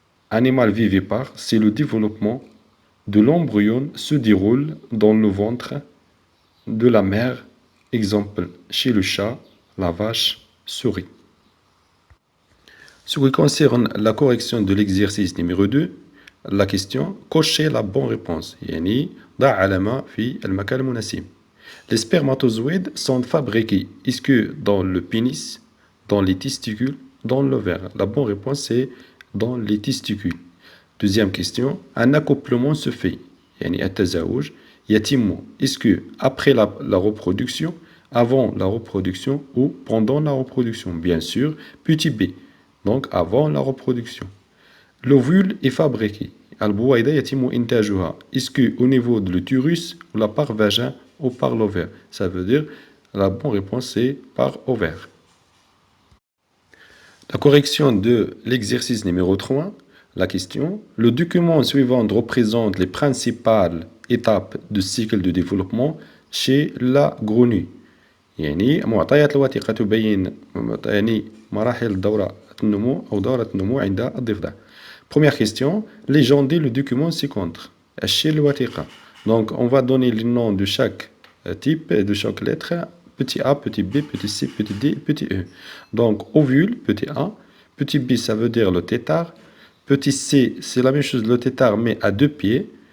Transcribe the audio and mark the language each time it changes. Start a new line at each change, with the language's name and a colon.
French: Animal vivipare, c'est le développement de l'embryon se déroule dans le ventre de la mère, exemple chez le chat, la vache, souris. Ce qui concerne la correction de l'exercice numéro 2, la question, cochez la bonne réponse.
Arabic: يعني ضع علامة في المكان المناسب.
French: Les spermatozoïdes sont fabriqués, est-ce que dans le pénis, dans les testicules, dans l'ovaire? La bonne réponse c'est dans les testicules. Deuxième question, un accouplement se fait.
Arabic: يعني التزاوج يتم.
French: Est-ce que après la reproduction, avant la reproduction ou pendant la reproduction? Bien sûr, petit b. Donc avant la reproduction. L'ovule est fabriqué.
Arabic: البويضة يتم إنتاجها.
French: Est-ce que au niveau de l'utérus ou la par vagin ou par l'ovaire? Ça veut dire la bonne réponse c'est par ovaire. La correction de l'exercice numéro 3, la question. Le document suivant représente les principales étapes du cycle de développement chez la grenouille.
Arabic: يعني معطيات الوثيقة تبين يعني مراحل دورة النمو أو دورة النمو عند الضفدع.
French: Première question, légendez le document ci-contre. Chez الوثيقة. Donc, on va donner le nom de chaque type, de chaque lettre. Petit a, petit b, petit c, petit d, petit e. Donc, ovule, petit a. Petit b, ça veut dire le tétard. Petit c, c'est la même chose, le tétard, mais à 2 pieds.